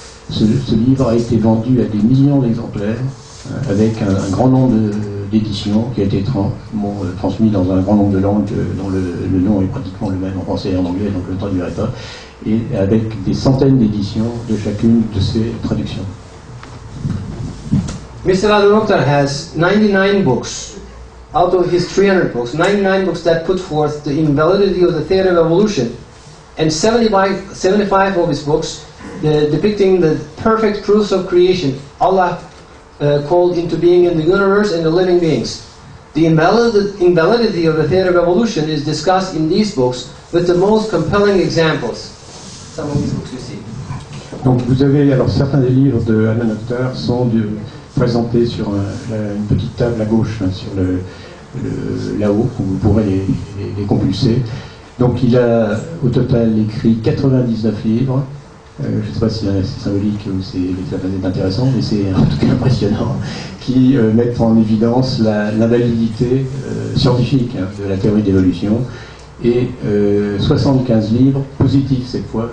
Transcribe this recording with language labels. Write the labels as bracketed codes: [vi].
[fr] Ce livre a été vendu à des millions d'exemplaires avec un grand nombre d'éditions qui a été transmis dans un grand nombre de langues dont le nom est pratiquement le même en français et en anglais, donc je ne le traduirai pas, et avec des centaines d'éditions de chacune de ces traductions. [en] Mr. Adnan Oktar has 99 books. Out of his 300 books, 99 books that put forth the invalidity of the theory of evolution, and 75 of his books depicting the perfect proofs of creation Allah called into being in the universe and the living beings. The invalidity of the theory of evolution is discussed in these books with the most compelling examples. Some of these books you see. [fr] Donc vous avez, alors certains des livres de Allan Octor sont présentés sur une petite table à gauche, hein, sur là-haut, où vous pourrez les compulser. Donc il a au total écrit 99 livres. Je ne sais pas si c'est symbolique ou c'est intéressant, mais c'est en tout cas impressionnant, qui mettent en évidence l'invalidité scientifique, hein, de la théorie d'évolution, et 75 livres positifs cette fois.